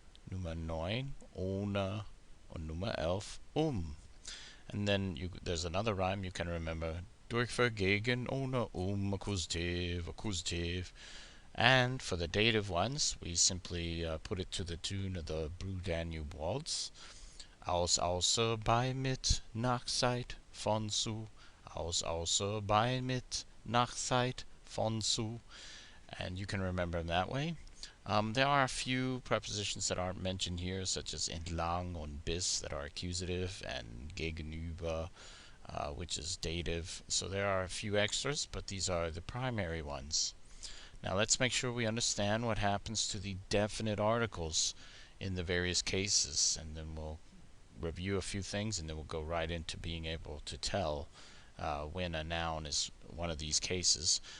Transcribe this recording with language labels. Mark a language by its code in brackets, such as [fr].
[de] Nummer 9, ohne. Und Nummer 11, [en] And then there's another rhyme you can remember. [de] Durch, für, gegen, ohne, [en] accusative, accusative. And for the dative ones, we simply put it to the tune of the Blue Danube Waltz. [de] Aus, außer, bei, mit, nach, seit, von, zu. Aus, außer, bei, mit, nach, seit, von, zu. [en] And you can remember them that way. There are a few prepositions that aren't mentioned here, such as [de] entlang und bis, [en] that are accusative, and gegenüber, which is dative. So there are a few extras, but these are the primary ones. Now let's make sure we understand what happens to the definite articles in the various cases, and then we'll review a few things, and then we'll go right into being able to tell when a noun is one of these cases.